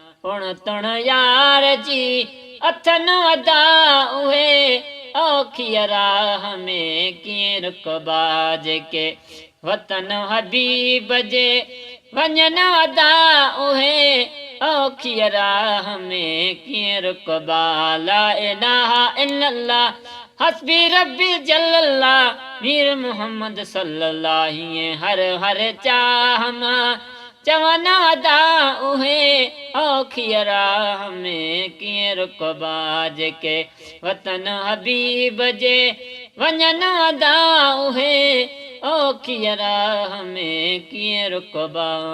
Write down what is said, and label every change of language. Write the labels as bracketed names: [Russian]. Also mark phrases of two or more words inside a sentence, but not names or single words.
[Sindhi] اڻتڻ يار جي اٿن ادا اهي، اوکي راهه ۾ ڪيئن رڪبا، جيڪي وطن حبيب جي وڃن ادا اهي، اوکي راهه ۾ ڪيئن رڪبا. [Arabic] لا اله الا الله، حسبي ربي جل الله، مير محمد صلى الله، [Sindhi] هيئن هر هر چاهه مان چون ادا اهي، اوکي راهه ۾ ڪيئن رڪبا، جيڪي وطن حبيب جي وڃن ادا اهي، اوکي راهه ۾ ڪيئن رڪبا.